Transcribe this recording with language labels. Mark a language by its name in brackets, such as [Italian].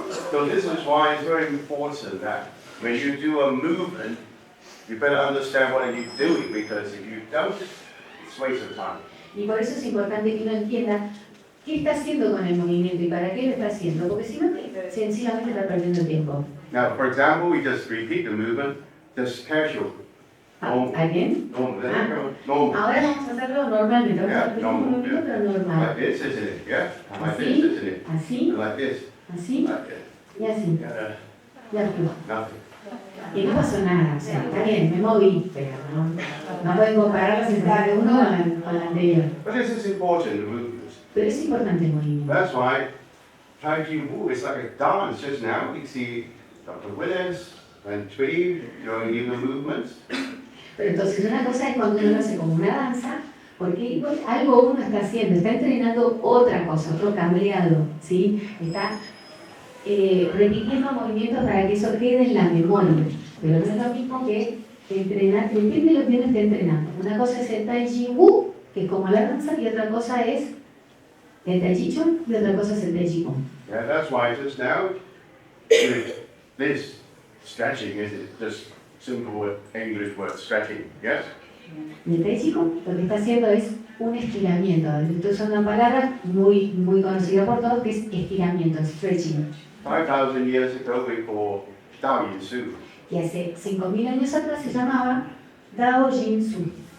[English] So this is why it's very important that when you do a movement, you better understand what you're doing, because if you don't, it's a waste of time. [Spanish] Y por eso es importante que uno entienda qué está haciendo con el movimiento y para qué lo está haciendo. Porque si no, sencillamente está perdiendo tiempo. [English] Now, for example, we just repeat the movement, just casual. [Spanish] ¿Alguien? [English] Normal. [Spanish] Ahora vamos a hacerlo normalmente. Vamos a repetir un movimiento, pero normal. [English] Like this, isn't it? Yeah? Like this, [Spanish] Así, [English] isn't it? [Spanish] así, [English] Like this. [Spanish] así [English] Like this. [Spanish] y así. [English] Yeah. [Spanish] Y actúa. [English] Nothing. [Spanish] Y no pasó nada, o sea, está bien, me moví, pero no pueden comparar la sensación de uno con la anterior. [English] But this is important, the movements. [Spanish] Pero es importante el movimiento. [English] That's why Tai Chi Wu is like a dance. Just now, we see Dr. Willis and Tweed showing you the movements. [Spanish] Pero entonces una cosa es cuando uno lo hace como una danza, porque igual algo uno está haciendo, está entrenando otra cosa, otro cableado, ¿sí? Está repitiendo movimientos para que eso quede en la memoria. Pero no es lo mismo que entrenar, depende de lo que uno esté entrenando. Una cosa es el Tai Chi Wu, que es como la danza, y otra cosa es el Tai Chi Chuan, y otra cosa es el Tai Chi Kung. [English] Yeah, that's why just now, with this stretching is just simple English word stretching, yes? [Spanish] Y el Tai Chi Kung lo que está haciendo es un estiramiento. Estoy usando una palabra muy conocida por todos, que es estiramiento, stretching. [English] 5,000 years ago we call Dao Yin Su. [Spanish] Y hace 5.000 años atrás se llamaba Dao Jin Su.